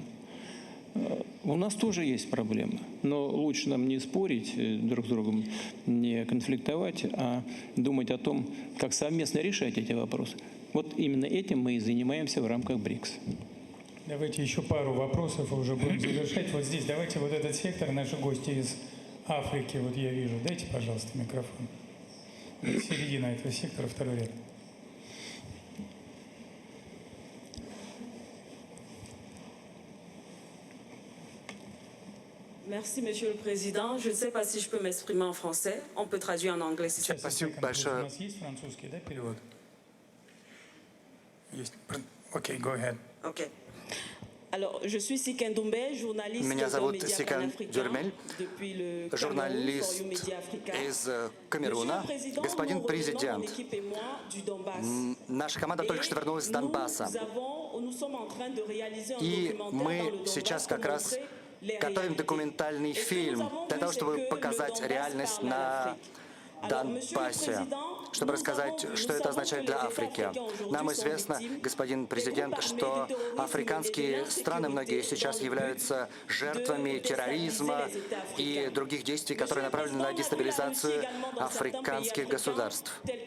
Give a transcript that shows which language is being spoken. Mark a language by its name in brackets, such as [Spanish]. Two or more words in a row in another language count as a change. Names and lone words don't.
[Russian] У нас тоже есть проблемы, но лучше нам не спорить друг с другом, не конфликтовать, а думать о том, как совместно решать эти вопросы. Вот именно этим мы и занимаемся в рамках БРИКС. Давайте еще пару вопросов, и уже будем завершать. Вот здесь, давайте вот этот сектор, наши гости из Африки, вот я вижу. Дайте, пожалуйста, микрофон. Середина этого сектора, второй ряд. [French] Merci, Monsieur le Président. Je ne sais pas si je peux m'exprimer en français. On peut traduire en anglais si ça vous [Russian] Спасибо У большое. нас есть французский, да, перевод? Есть. Окей, [English] go ahead. [French] Ok. Alors, je suis Siken Doumbé, journaliste [Russian] Меня [French] au [Russian] зовут [French] Média [Russian] Сикан [French] Panafricain [Russian] Дюрмель, [French] depuis le Cameroun, [Russian] журналист [French] for You Media Africa. [Russian] из Камеруна. [French] Monsieur le Président, [Russian] Господин [French] nous revenons, [Russian] президент, [French] mon équipe et moi, du Donbass. [Russian] наша команда только что вернулась с Донбасса. [French] Nous sommes en train de réaliser un [Russian] И [French] documentaire dans [Russian] мы [French] le [Russian] сейчас [French] Donbass [Russian] как [French] pour [Russian] раз [French] montrer les [Russian] готовим [French] réalités. [Russian] документальный [French] Et ce que nous [Russian] фильм [French] avons [Russian] для [French] vu, [Russian] того, [French] c'est [Russian] чтобы [French] que le [Russian] показать [French] Donbass [Russian] реальность [French] parle à [Russian] на [French] l'Afrique. Alors, Monsieur le [Russian] Донбассе. [French] Président, [Russian] чтобы рассказать, что это означает для Африки. Нам известно, господин президент, что африканские страны, многие сейчас являются жертвами терроризма и других действий, которые направлены на дестабилизацию африканских государств.